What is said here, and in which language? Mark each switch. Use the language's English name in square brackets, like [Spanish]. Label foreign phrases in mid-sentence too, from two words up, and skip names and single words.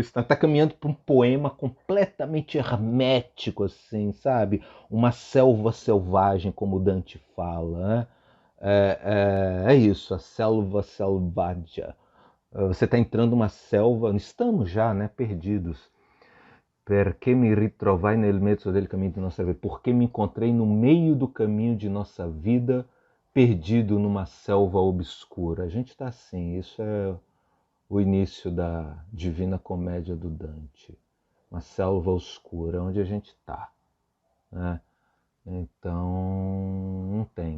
[Portuguese] Está caminhando para um poema completamente hermético, assim, sabe? Uma selva selvagem, como Dante fala, né? É isso, a selva selvagem. Você está entrando numa selva, estamos já, né, perdidos. [Italian] Perché mi ritrovai nel mezzo del [Portuguese] caminho de nossa vida? Porque me encontrei no meio do caminho de nossa vida, perdido numa selva obscura. A gente está assim, isso é o início da Divina Comédia do Dante. Uma selva obscura, onde a gente está. Né? Então, não tem.